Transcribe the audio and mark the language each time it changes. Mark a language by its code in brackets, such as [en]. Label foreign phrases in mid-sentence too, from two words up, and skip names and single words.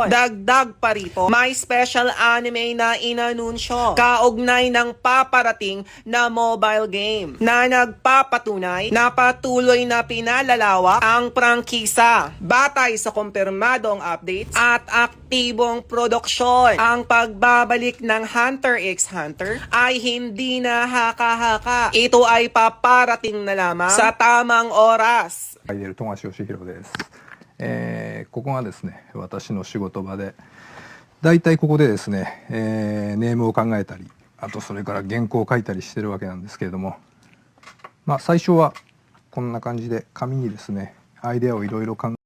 [tl] Dagdag pa rito, may special anime na inanunsyo kaugnay ng paparating na mobile game na nagpapatunay na patuloy na pinalalawak ang prangkisa. Batay sa kumpirmadong updates at aktibong produksyon, ang pagbabalik ng Hunter x Hunter ay hindi na haka-haka. Ito ay paparating na lamang sa tamang oras. [ja] 富樫義弘です。ここがですね、私の仕事場で、だいたいここでですね、ネームを考えたり、あとそれから原稿を書いたりしてるわけなんですけれども、まあ最初はこんな感じで紙にですね、アイデアをいろいろ考え